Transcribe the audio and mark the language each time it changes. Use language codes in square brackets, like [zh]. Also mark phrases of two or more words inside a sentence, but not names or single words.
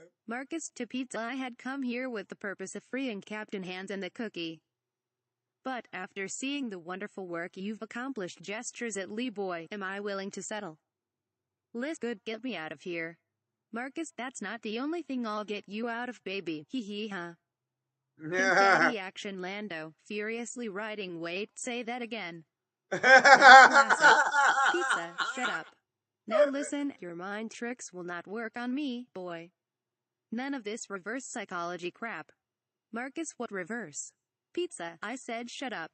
[en] Marcus, to Pizza, I had come here with the purpose of freeing Captain Hans and the cookie. But, after seeing the wonderful work you've accomplished, gestures at Lee, boy, am I willing to settle. Liz, good, get me out of here. Marcus, that's not the only thing I'll get you out of, baby. Hee hee ha. Confetti action Lando, furiously writing, wait, say that again. That's classic. Pizza, shut up. Now listen, your mind tricks will not work on me, boy. None of this reverse psychology crap. Marcus, what reverse? Pizza, I said shut up.